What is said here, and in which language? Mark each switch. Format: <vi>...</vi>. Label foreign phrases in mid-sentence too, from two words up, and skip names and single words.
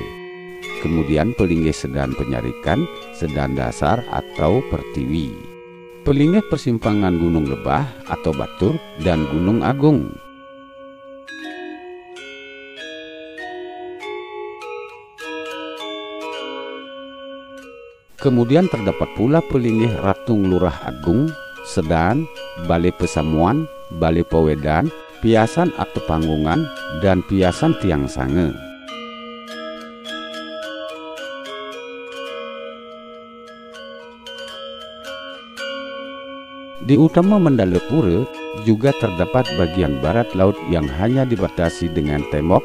<id>Kemudian pelinggih Sedan Penyarikan, Sedan Dasar atau Pertiwi, pelinggih persimpangan Gunung Lebah atau Batur, dan Gunung Agung. Kemudian terdapat pula pelinggih Ratung Lurah Agung, Sedan, Balai Pesamuan, Balai Pewedan, Piasan atau Panggungan, dan Piasan Tiang Sange. Di utama Mandala Pura juga terdapat bagian barat laut yang hanya dibatasi dengan tembok.</id>